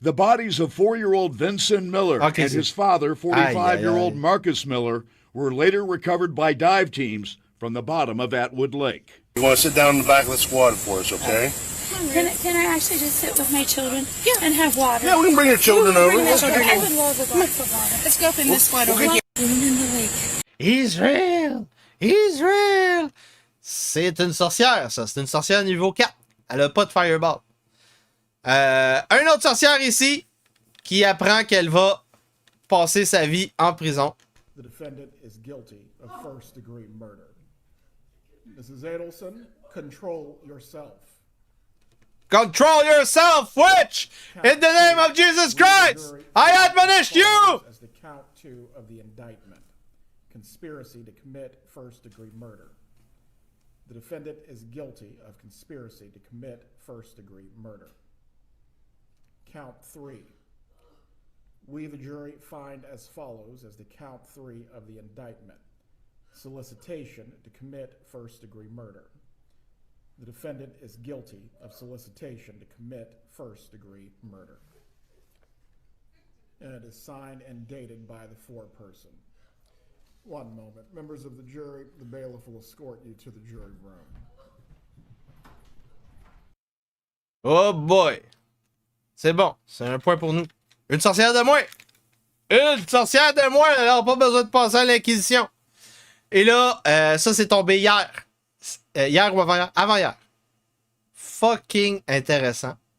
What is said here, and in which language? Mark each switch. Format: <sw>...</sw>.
<en>The bodies of 4-year-old Vincent Miller and his father, 45-year-old Marcus Miller, were later recovered by dive teams from the bottom of Atwood Lake. You want to sit down in the back of the squad for us, okay? Can I actually just sit with my children and have water? Yeah, we can bring your children over. I would love a glass of water. Let's go up in this squad over here. In the lake. Israel! Israel!</en> <fr>C'est une sorcière, ça. C'est une sorcière niveau 4. Elle a pas de fireball. Une autre sorcière ici qui apprend qu'elle va passer sa vie en prison.</fr> <en>The defendant is guilty of first-degree murder. Mrs. Adelson, control yourself. Control yourself, witch! In the name of Jesus Christ, I admonish you! As the count 2 of the indictment, conspiracy to commit first-degree murder. The defendant is guilty of conspiracy to commit first-degree murder. Count 3. We, the jury, find as follows as the count 3 of the indictment. Solicitation to commit first-degree murder. The defendant is guilty of solicitation to commit first-degree murder. And it is signed and dated by the foreperson. One moment. Members of the jury, the bailiff will escort you to the jury room. Oh boy!</en> <fr>C'est bon, c'est un point pour nous. Une sorcière de moins! Une sorcière de moins! Alors, pas besoin de passer à l'inquisition. Et là, ça c'est tombé hier. Hier ou avant-hier? Avant-hier. Fucking intéressant.</fr>